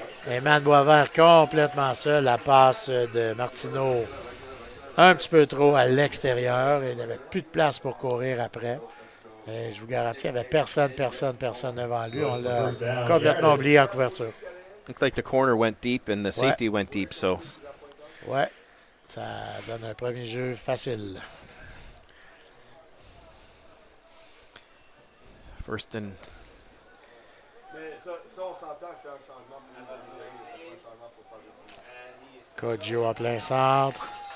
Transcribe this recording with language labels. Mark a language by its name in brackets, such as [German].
[French] Eman Boisvert complètement seul. La passe de Martineau un petit peu trop à l'extérieur. Il n'avait plus de place pour courir après. Et je vous garantis, il n'y avait personne devant lui. On l'a complètement oublié en couverture. [English] Looks like the corner went deep and the safety went deep, so. [French] Ouais, ça donne un premier jeu facile. [English] First and... [French] Kodjo en plein centre.